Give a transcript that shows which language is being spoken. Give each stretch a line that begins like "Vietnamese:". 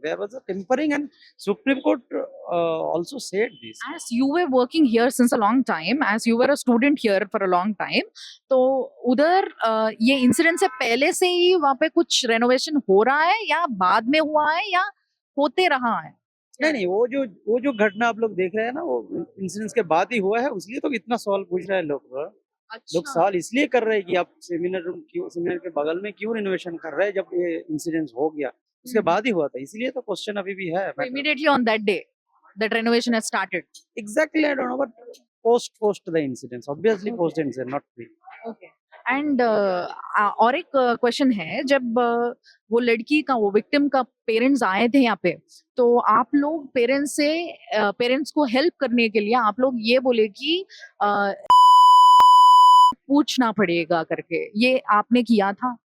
English: There was a tempering, and Supreme Court also said this. As you were working here since a long time,
Hindi: as you were a student here for a long time, तो उधर ये incident से पहले से ही वहाँ पे कुछ renovation हो रहा है या बाद में हुआ है या होते रहा है? नहीं, वो जो घटना आप लोग देख रहे हैं ना, वो इंसिडेंस के बाद ही हुआ है, इसलिए तो इतना सवाल पूछ रहे हैं लोग. लोग सवाल इसलिए कर रहे हैं कि आप सेमिनार के बगल में क्यों रिनोवेशन कर रहे हैं जब ये इंसिडेंस हो गया, उसके बाद ही हुआ था, इसलिए तो क्वेश्चन अभी भी है.
English: Immediately on that day, that renovation has started. Exactly, I don't know, but post the incidents, obviously post the incident, not pre. Okay.
Hindi: And और एक क्वेश्चन है, जब वो लड़की का, वो विक्टिम का पेरेंट्स आए थे यहाँ पे, तो आप लोग पेरेंट्स को हेल्प करने के लिए आप लोग ये बोले कि पूछना पड़ेगा करके, ये आपने किया था?